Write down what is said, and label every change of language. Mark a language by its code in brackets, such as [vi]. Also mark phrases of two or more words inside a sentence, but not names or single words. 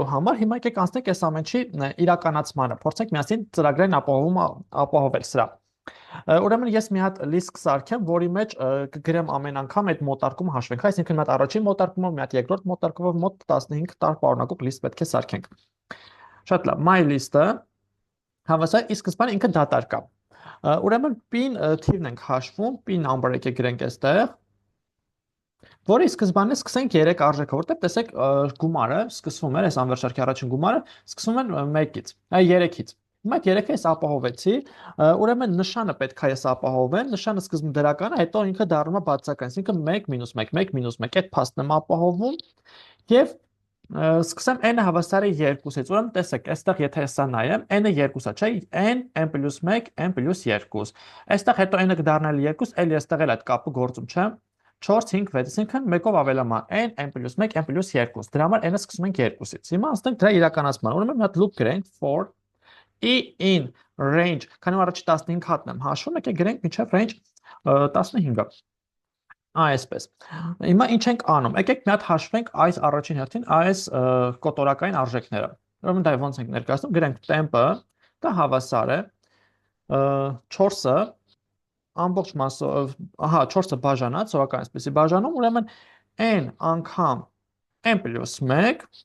[hy] համար։ Հիմա եկեք անցնենք այս ամենի իրականացմանը։ Փորձենք միասին ծրագրային ապահովել սրա։ Ուրեմն ես մի հատ լիստ կսարքեմ, որի մեջ կգրեմ ամեն անգամ այդ մոտարկումը հաշվենք։ Այսինքն մի հատ առաջին մոտարկումով, մի հատ երկրորդ մոտարկումով մոտ 15 տար պարունակող լիստ պետք է սարքենք։ Շատ լավ, [en] my list- [hy] ը հավասար ի սկզբանե ինքը դատար կա։ Ուրեմն pin թիվն ենք հաշվում, [en] pin number [hy] եկեք գրենք այստեղ։ Որի սկզբանե սկսենք 3 արժեքով, որտեղ տեսեք գումարը սկսվում է, այս անվերջ շարքի առաջին գումարը սկսվում է 1-ից, 3-ից։ Հիմա այդ 3-ը ես ապահովեցի, ուրեմն նշանը պետք է ես ապահովեմ, նշանը սկզբում դրական է, հետո ինքը դառնում է բացական, այսինքն 1 - 1, 1 - 1, այդ փաստն եմ ապահովում եւ սկսեմ n-ը հավասար է 2-ից։ Ուրեմն տեսեք, այստեղ եթե սա նայեմ, n-ը 2-ա, չէ՞, n + 1 n + 2։ Այստեղ հետո n-ը կդառնա 2, էլի այստեղ էլ այդ կապը գործում, չէ՞։ 4, 5, 6, այսինքն մեկով ավելամ է n + 1 n + 2։ Դրա համար n-ը սկսում ենք 2-ից։ Հիմա անցնենք դրա իրականացման։ Ուրեմն մի հատ loop գրենք for [en] in range, [hy] քանի որ առաջի 15 հատն եմ հաշվում, եկեք գրենք մինչև range 15-ը։ Այսպես։ Հիմա ինչ ենք անում։ Եկեք մի հատ հաշվենք այս առաջին հերթին այս կոտորակային արժեքները։ Ուրեմն դա ոնց ենք ներկայացնում, գրենք temp-ը, դա հավասար է 4-ը ամբողջ մասով, ահա 4-ը բաժանած, սովորական այսպեսի բաժանում, ուրեմն n անգամ n + 1